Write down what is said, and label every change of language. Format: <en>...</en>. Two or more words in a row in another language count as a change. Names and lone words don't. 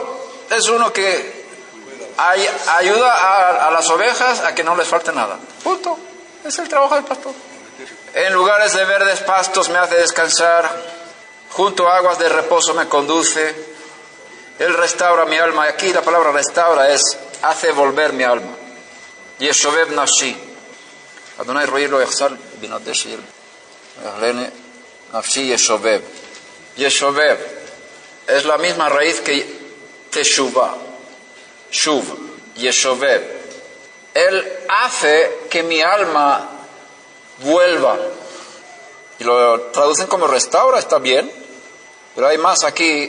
<es>Es uno que ayuda a las ovejas a que no les falte nada. Punto. Es el trabajo del pastor. En lugares de verdes pastos me hace descansar. Junto a aguas de reposo me conduce. Él restaura mi alma. Y aquí la palabra restaura es hace volver mi alma.</es> <he>ישובב נפשי. יהוה רעי לא אחסר בנאות דשא ינהלני נפשי ישובב.</he> <es>Yeshovev es la misma raíz que teshuva.</es> <he>שוב, ישובב.</he> <es>Él hace que mi alma vuelva. Y lo traducen como restaura, está bien. Pero hay más aquí.</es>